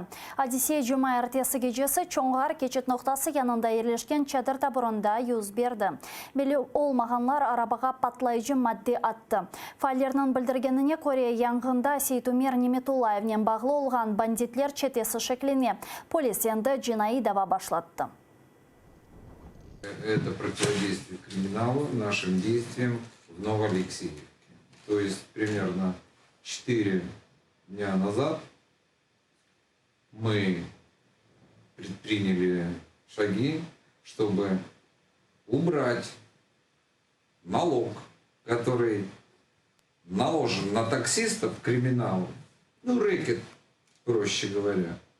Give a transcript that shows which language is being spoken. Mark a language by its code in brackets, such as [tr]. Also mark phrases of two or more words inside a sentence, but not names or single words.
[crh] Odisseya Cuma ertesi gecesi Çoңғар keçit noktası yanında yerleşken çadır taburunda yüz verdi. Beli olmağanlar arabaga patlayıcı madde attı. Faillerinin bildirgenine göre yangında Seytumir Nimetullayev'nen bağlı olğan banditler çetesi şekline polis endi jinayi dava başlattı. [ru] Это противодействие криминалу нашим действиям в Новоалексеевке. То есть примерно 4 дня назад мы предприняли шаги, чтобы убрать налог, который наложен на таксистов криминалу, ну рэкет, проще говоря.